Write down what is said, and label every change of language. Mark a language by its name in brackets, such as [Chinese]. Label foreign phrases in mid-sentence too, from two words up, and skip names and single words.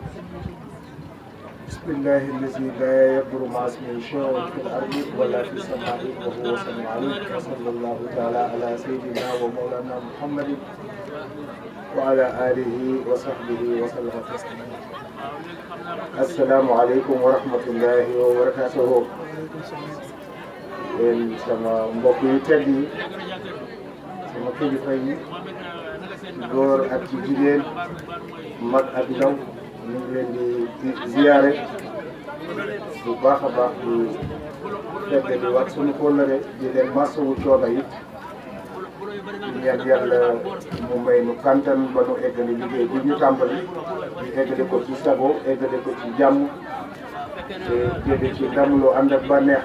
[Arabic] بسم الله الذي لا يضر مع اسمه شيء في الأرض ولا في السماء وهو السميع العليم. وصلى الله تعالى على سيدنا ومولانا محمد وعلى آله وصحبه وسلم تسليما. السلام عليكم ورحمة الله وبركاته. [Wolof] sama mbokk yu tedd yi sama kilifa yi góor ak ci jigéen mag ak ndaw ñu ngi leen di ziyaare bu baax a baax di fedde di wax suñu kóllëre di leen masawu coono yi ñaan yàlla mu may nu kantan ba nu eggali liggéey bi ñu tàmbali ñu eggale ko ci sago eggale ko ci jàmm te jële ci ndam lu ànd ak bànneex.